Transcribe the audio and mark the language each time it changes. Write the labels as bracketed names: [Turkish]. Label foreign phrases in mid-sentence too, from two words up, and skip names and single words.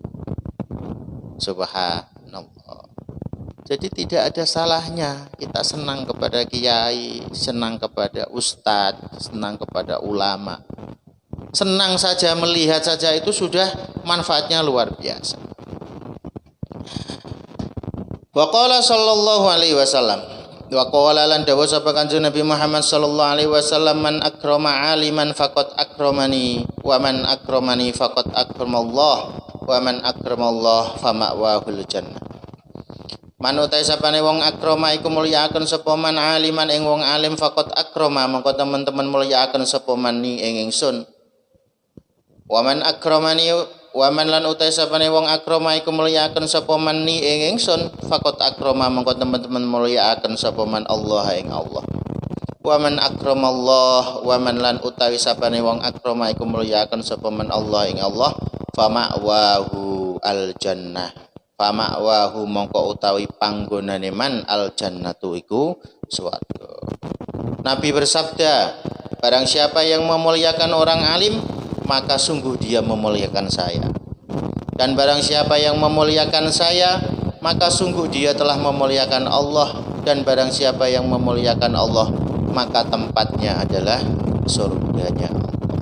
[Indonesian] Subhanallah. Jadi tidak ada salahnya kita senang kepada kiai, senang kepada ustadz, senang kepada ulama. Senang saja melihat saja itu sudah manfaatnya luar biasa. [Arabic] وقال صلى الله عليه وسلم وقال [Javanese] lan dawu sapa Kanjeng Nabi Muhammad [Arabic] صلى الله عليه وسلم من أكرم عالما فقد أكرمني ومن أكرمني فقد أكرم الله ومن أكرم الله فمأواه الجنة. [Javanese] Manutai sapane wong akrama iku mulyakaken sapa man aliman ing wong alim [Arabic] فقد أكرم [Javanese] mongko teman-teman mulyakaken sapa man ni ing ingsun. [Arabic] ومن أكرمني ومن [Javanese] lan utai sapane wong akrama iku mulyakaken sapa man ni ing ingsun [Arabic] فقد أكرم [Javanese] mongko teman-teman mulyakaken sapa man Allah ing Allah. [Arabic] ومن أكرم الله ومن [Javanese] lan utawi sapane wong akrama iku mulyakaken sapa man Allah ing Allah [Arabic] فمأواه الجنة. [Javanese] Fama'wahu mongko utawi panggonane man [Arabic] الجنة [Javanese] iku swarga. [Indonesian] Nabi bersabda, barang siapa yang memuliakan orang alim maka sungguh dia memuliakan saya. Dan barang siapa yang memuliakan saya maka sungguh dia telah memuliakan Allah. Dan barang siapa yang memuliakan Allah maka tempatnya adalah surganya Allah.